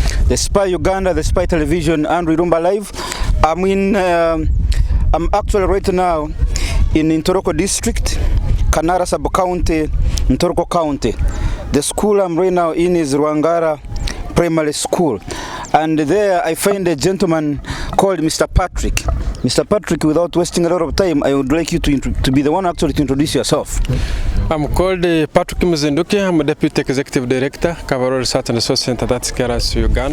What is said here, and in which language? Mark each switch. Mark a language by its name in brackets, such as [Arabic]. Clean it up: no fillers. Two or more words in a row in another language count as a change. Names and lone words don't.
[English] the Spy Uganda, the Spy Television, and Rirumba Live. I'm actually right now in Ntoroko district, Kanara sub-county, Ntoroko county. The school I'm right now in is Rwangara Primary School. And there I find a gentleman called Mr. Patrick. Mr. Patrick, without wasting a lot of time, I would like you to be the one actually to introduce yourself. I'm called Patrick Mzinduki. I'm a Deputy Executive Director, Kavarol Research and Resource Center, that's KRC-Uganda.